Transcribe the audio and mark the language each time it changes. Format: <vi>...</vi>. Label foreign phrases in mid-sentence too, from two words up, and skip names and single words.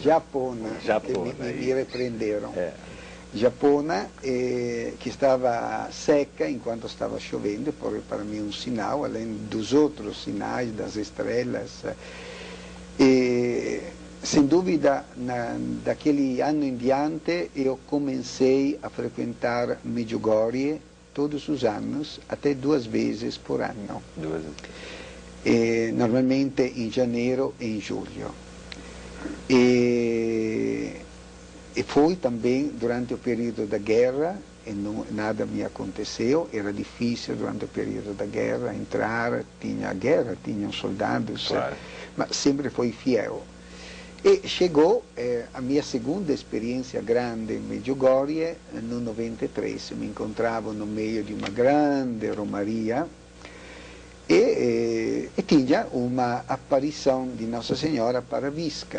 <pt>Japona, que me repreenderam. Japona, que estava seca enquanto estava chovendo, para mim um sinal, além dos outros sinais, das estrelas. Sem dúvida, daquele ano em diante, eu comecei a frequentar Medjugorje todos os anos, até 2 vezes por ano.</pt> <it>normalmente in janeiro e in giugno.</it> <pt>E foi também durante o período da guerra, e não, nada me aconteceu, era difícil durante o período da guerra entrar, tinha guerra, tinham soldados, claro. mas sempre foi fiel. E chegou a minha segunda experiência grande em Medjugorje no 93, me encontravo no meio de uma grande romaria e tinha uma aparição de Nossa Senhora para Visca.</pt>